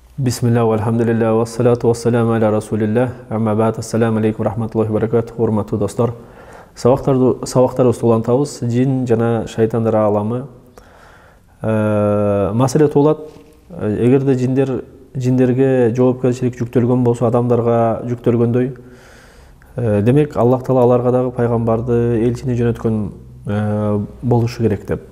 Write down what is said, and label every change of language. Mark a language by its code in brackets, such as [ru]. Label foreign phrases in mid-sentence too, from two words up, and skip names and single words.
[ar] بسم الله، الحمد لله، والصلاة والسلام على رسول الله، أما بعد، السلام عليكم، رحمة الله بركات, [ky] урматтуу достор. Сабактарыбызды улантабыз, жин жана шайтандар ааламы. Маселе туулат, эгерде жиндерге жоопкерчилик жүктөлгөн болсо, адамдарга жүктөлгөндөй, демек Аллах Таала аларга дагы пайгамбарды, элчини жөнөткөн болушу керек деп.